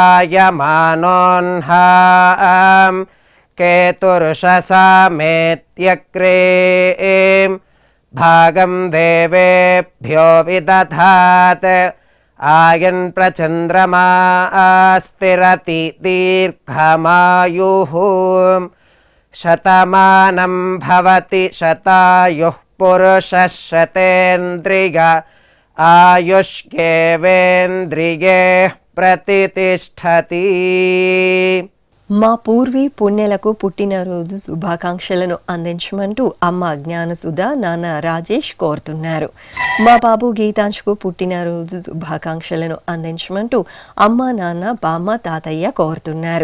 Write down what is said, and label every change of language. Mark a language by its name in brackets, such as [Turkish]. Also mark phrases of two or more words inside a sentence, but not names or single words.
[Sanskrit] जायमानोऽह्नां केतुर्षसामेत्यग्रे भागं देवेभ्यो विदधात् आयन् प्रचन्द्रमा स्थिरति दीर्घमायुः शतमानं भवति शतायुः पुरुषः शतेन्द्रिय आयुष्येवेन्द्रिये प्रतिष्ठति. [Telugu] మా పూర్వీ పుణ్యులకు పుట్టినరోజు శుభాకాంక్షలను అందించమంటూ అమ్మ జ్ఞానసుధ, నాన్న రాజేష్ కోరుతున్నారు. మా బాబు గీతాంశుకు పుట్టినరోజు శుభాకాంక్షలను అందించమంటూ అమ్మ, నాన్న, బామ్మ, తాతయ్య కోరుతున్నారు.